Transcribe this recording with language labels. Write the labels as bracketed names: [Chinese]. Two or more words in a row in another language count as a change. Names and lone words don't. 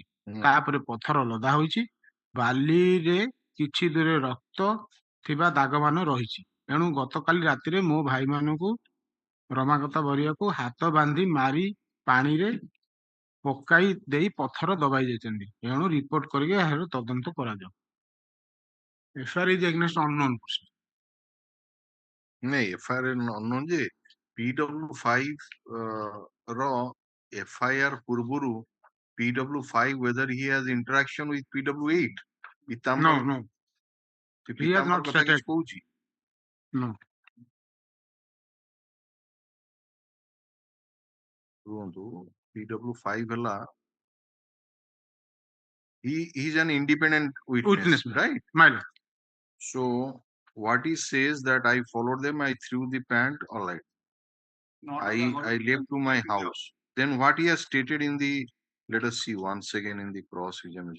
[Odia] ତାପରେ ପଥର ଲଦା ହୋଇଛି। ବାଲିରେ କିଛି ଦୂରେ ରକ୍ତ ଥିବା ଦାଗମାନ ରହିଛି। ଏଣୁ ଗତକାଲି ରାତିରେ ମୋ ଭାଇମାନଙ୍କୁ ରମାକାନ୍ତ ବରିଆକୁ ହାତ ବାନ୍ଧି ମାରି ପାଣିରେ ପକାଇ ଦେଇ ପଥର ଦବାଇ ଯାଇଛନ୍ତି। ଏଣୁ ରିପୋର୍ଟ କରିକି ଏହାର ତଦନ୍ତ କରାଯାଉ। [English] FIR is against unknown person. ନାଇଁ FIR unknown ଯେ PW5 ର FIR ପୂର୍ବରୁ PW5 whether he has interaction with PW8? No. He has not [Odia] କଥା [English] stated. [Odia] କିଛି କହୁଛି? [English] No. [Odia] ରୁହନ୍ତୁ PW5 ହେଲା [English] he is an independent witness, right? My lord. So what he says that I followed them, I threw the pant, all right. I left to my house. Then what he has stated in the, let us see once again in the cross examination.